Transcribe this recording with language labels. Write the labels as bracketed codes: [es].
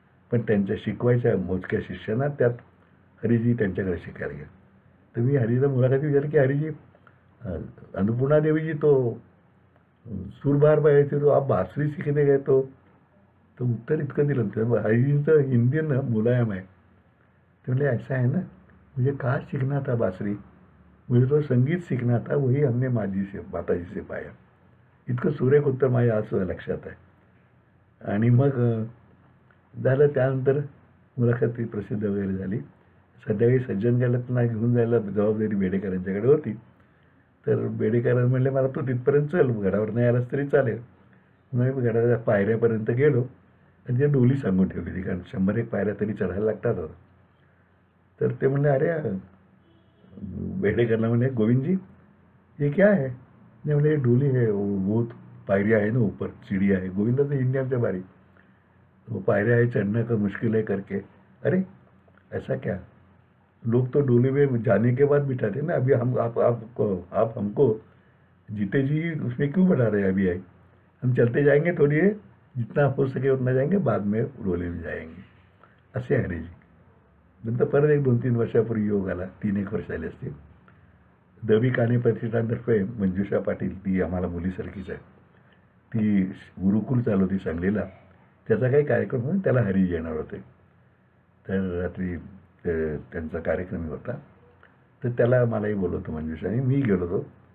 [mr] पण त्यांच्या शिकवायच्या मोजक्या शिष्यांना त्यात हरिजी त्यांच्याकडे शिकायला गेले. तर मी हरिजीला मुलाखती विचारली की हरिजी, अन्नपूर्णा देवी जी तो सूरबहार बजायची, [hi] तो आप बासरी सीखने गए तो [mr] उत्तर इतकं दिलं. तर हरिजींचं हिंदी ना मुलायम आहे. [hi] ते म्हणले ऐसा है ना, मुझे कहाँ सीखना था बासरी, मुझे तो संगीत सीखना था, वही हमने माताजी से पाया. [mr] इतकं सुरेख उत्तर माझ्या आज लक्षात आहे. आणि मग झालं. त्यानंतर मुलाखत प्रसिद्ध वगैरे झाली. सध्याकाळी सज्जनगडला त्यांना घेऊन जायला जबाबदारी बेडेकरांच्याकडे होती. तर बेडेकर म्हणले मला तू तिथपर्यंत चल, गडावर नाही आलास तरी चालेल. म्हणून मी गडाच्या पायऱ्यापर्यंत गेलो आणि ते डोली सांगून ठेवली होती, कारण 100-1 पायऱ्या तरी चढायला लागतात. तर ते म्हणले अरे, बेडेकरला म्हणले [hi] गोविंदजी ये क्या है. नहीं बोले डोली है, वो पायरिया है ना ऊपर, सीढ़ी है. [mr] गोविंदाचं हिंदी आमच्या बारी, [hi] वो पायऱ्या है, चढ़ना का मुश्किल है करके. अरे ऐसा क्या. लोग तो डोली में जाने के बाद बिठाते ना, अभी हम आप हमको जीते जी उसमें क्यों बैठा रहे हैं अभी आई, हम चलते जाएंगे [mr] थोडी वेळ, [hi] जितना हो सके उतना जाएंगे, बाद में डोली में जाएंगे, [mr] असे हरीजी. नंतर परत एक 2-3 वर्षापूर्वी योग आला, 3-1 वर्ष झाले असतील. दवी काने प्रतिष्ठानतर्फे मंजुषा पाटील, ती आम्हाला मुलीसारखीच आहे, ती गुरुकुल चालवती सांगलीला, त्याचा काही कार्यक्रम होता, त्याला हरीजी येणार होते. तर रात्री त्यांचा कार्यक्रम होता, तर त्याला मलाही बोलवतो मंजुषाने, मी गेलो होतो.